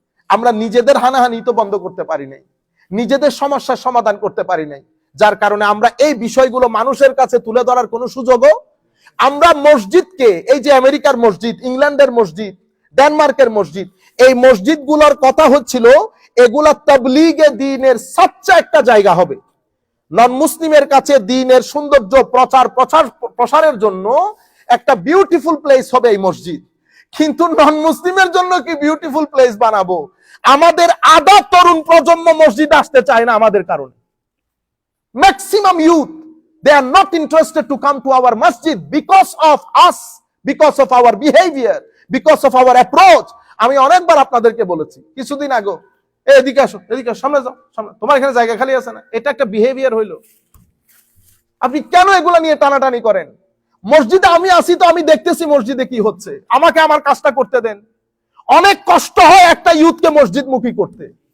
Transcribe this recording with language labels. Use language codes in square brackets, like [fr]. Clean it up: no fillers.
[bn] আমরা নিজেদের হানাহানি তো বন্ধ করতে পারি নাই, নিজেদের সমস্যার সমাধান করতে পারি নাই, যার কারণে আমরা এই বিষয়গুলো মানুষের কাছে তুলে ধরার কোনো সুযোগও, আমরা মসজিদকে, এই যে আমেরিকার মসজিদ, ইংল্যান্ডের মসজিদ, ডেনমার্কের মসজিদ, এই মসজিদগুলোর কথা হচ্ছিল এগুলা তাবলীগে দ্বীনের সবচেয়ে একটা জায়গা হবে। নন মুসলিমের কাছে দ্বীনের সৌন্দর্য প্রসারের জন্য একটা বিউটিফুল প্লেস হবে এই মসজিদ। কিন্তু নন মুসলিমের জন্য কি বিউটিফুল প্লেস বানাবো? আমাদের আধা তরুণ প্রজন্ম মসজিদ আসতে চায় না আমাদের কারণে। [en] Maximum youth, they are not interested to come to our masjid because of us, because of our behavior, because of our approach. [bn] আমি অনেকবার আপনাদেরকে বলেছি কিছুদিন আগে, এদিকে আসো, এদিকে আসো, সামনে যাও, সামনে, তোমার এখানে জায়গা খালি আছে না? এটা একটা বিহেভিয়ার হইলো। আপনি কেন এগুলা নিয়ে টানাটানি করেন? মসজিদে আমি আসি তো আমি দেখতেছি মসজিদে কি হচ্ছে, আমাকে আমার কাজটা করতে দেন। অনেক কষ্ট হয় একটা ইউথকে মসজিদমুখী করতে।